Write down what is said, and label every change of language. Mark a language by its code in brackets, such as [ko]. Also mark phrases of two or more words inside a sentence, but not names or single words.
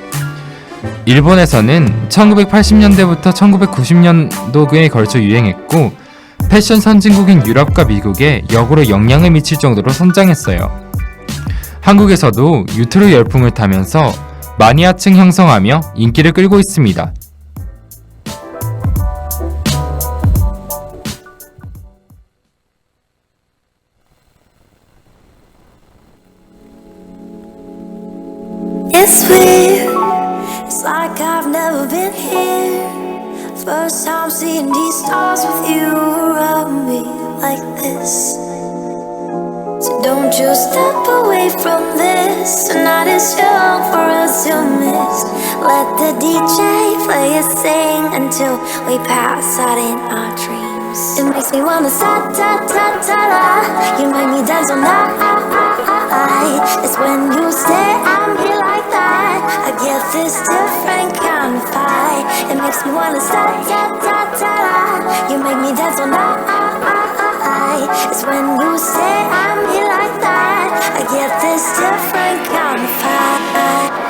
[ko] 일본에서는 1980년대부터 1990년도에 걸쳐 유행했고 패션 선진국인 유럽과 미국에 역으로 영향을 미칠 정도로 성장했어요. 한국에서도 유튜브 열풍을 타면서 마니아층 형성하며 인기를 끌고 있습니다. [en] It's weird, it's like I've never been here. First time seeing these stars with you around me like this. So don't you step away from this. Tonight is young for us to miss. Let the DJ play a sing until we pass out in our dreams. It makes me wanna sa-ta-ta-ta-ta. You make me dance all night. It's when you say I'm here like that. I get this different kind of vibe. It makes me wanna sa-ta-ta-ta-ta. You make me dance all night. It's when you say I'm here like that. I get this different kind of vibe.